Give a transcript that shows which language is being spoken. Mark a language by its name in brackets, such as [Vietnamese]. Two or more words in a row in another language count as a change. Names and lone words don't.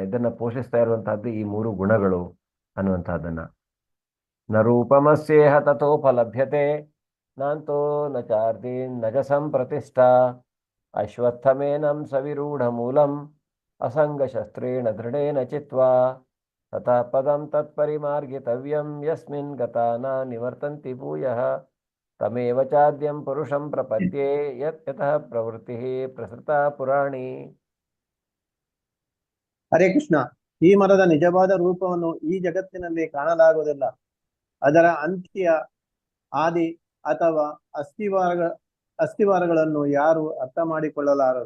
[Kannada] ಇದನ್ನ ಪೋಷಿಸ್ತಾ ಇರುವಂತಹದ್ದು ಈ 3 ಗುಣಗಳು ಅನ್ನುವಂತಹದ್ದನ್ನ. [Sanskrit] ನ ರೂಪಮಸ್ಯೇಹ ತಥೋಪಲಭ್ಯತೆ ನಾಂತೋ ನ ಚಾರ್ದೀನ್ ನಜ ಸಂಪ್ರತಿಷ್ಠಾ ಅಶ್ವತ್ಥಮೇನಂ ಸವಿರೂಢ ಮೂಲಂ ಅಸಂಗ ಶಸ್ತ್ರೇಣ ದೃಢೇನ ಚಿತ್ವಾ ತಥಾ ಪದಂ ತತ್ಪರಿಮಾರ್ಗಿತವ್ಯಂ ಯಸ್ಮಿನ್ ಗತಾ ನ ನಿವರ್ತಂತಿ ಭೂಯಃ ತಮೇವ ಚಾದ್ಯಂ ಪುರುಷಂ ಪ್ರಪದ್ಯೆ ಯತಃ ಪ್ರವೃತ್ತಿ ಪ್ರಸೃತ ಪುರಾಣಿ. ಹರೇ ಕೃಷ್ಣ. [Kannada] ಈ ಮರದ ನಿಜವಾದ ರೂಪವನ್ನು ಈ ಜಗತ್ತಿನಲ್ಲಿ ಕಾಣಲಾಗುವುದಿಲ್ಲ. ಅದರ ಅಂತ್ಯ, ಆದಿ ಅಥವಾ ಅಸ್ಥಿವಾರಗಳನ್ನು ಯಾರು ಅರ್ಥ ಮಾಡಿಕೊಳ್ಳಲಾರರು.